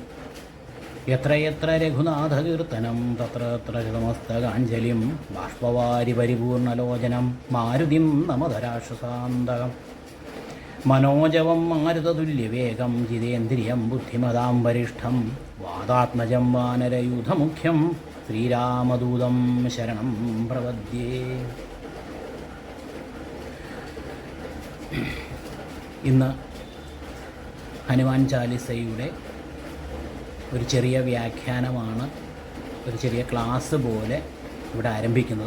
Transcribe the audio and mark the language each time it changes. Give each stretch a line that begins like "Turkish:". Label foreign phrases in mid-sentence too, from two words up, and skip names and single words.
Sanskrit: यत्र यत्र रघुनाथकीर्तनं तत्र तत्र शतमस्तकाञ्जलिं बाष्पवारि परिपूर्णलोचनं मारुतिं नमत राक्षसान्तकम्। मनोजवं मारुततुल्यवेगं जितेन्द्रियं बुद्धिमतां वरिष्ठं वातात्मजं वानरयूथमुख्यं ശ്രീരാമദൂതം ശരണം പ്രപദ്യേ.
Malayalam: ഇന്ന് ഹനുമാൻ ചാലിസയുടെ ഒരു ചെറിയ വ്യാഖ്യാനമാണ്, ഒരു ചെറിയ ക്ലാസ് പോലെ ഇവിടെ ആരംഭിക്കുന്നത്.